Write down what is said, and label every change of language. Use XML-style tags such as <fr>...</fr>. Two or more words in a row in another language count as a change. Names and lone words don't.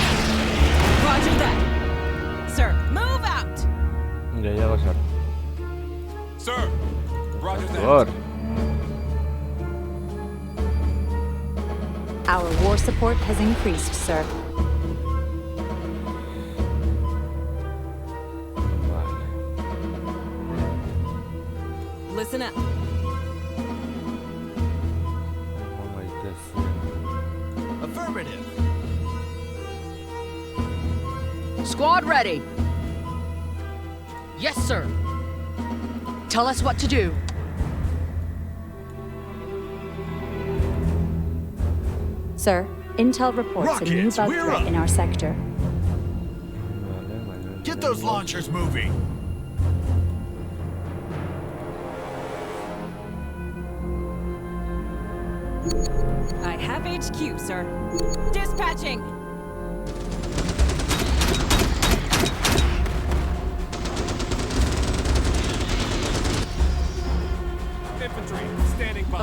<en>Roger that. Sir, move out.</en> <eu>Gehiago sartu.</eu> <en>Sir. Roger that. Por. Our war support has increased, sir.</en> <eu>Vale.</eu> <en>Listen up.</en> <eu>Egon gaitezen.</eu> <en>Affirmative. Squad ready! Yes, sir! Tell us what to do. Sir, intel reports a new Rockets, bug we're threat up. in our sector.</en> <eu>Vale, vale.</eu> <en>Get those launchers moving. I have HQ, sir. Dispatching. Infantry, standing by.</en>